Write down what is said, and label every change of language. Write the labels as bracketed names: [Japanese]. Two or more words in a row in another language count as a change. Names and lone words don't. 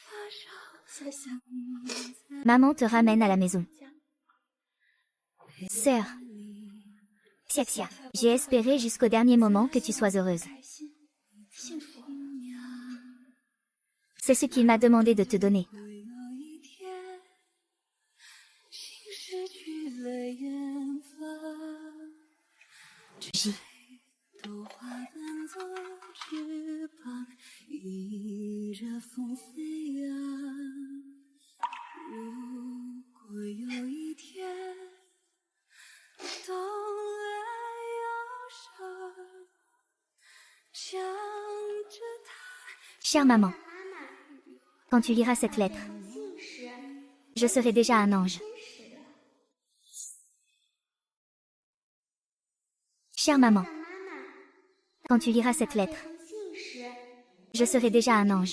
[French] Maman te ramène à la maison. Sœur. Xia Xia, j'ai espéré jusqu'au dernier moment que tu sois heureuse. C'est ce qu'il m'a demandé de te donner. [Chinese] 有一天，心失去了远方， J. 朵花瓣做翅膀，迎着风飞扬。如果有一天，冬来忧伤，想着他。 [French] Chère maman, quand tu liras cette lettre, je serai déjà un ange. Chère maman, quand tu liras cette lettre, je serai déjà un ange.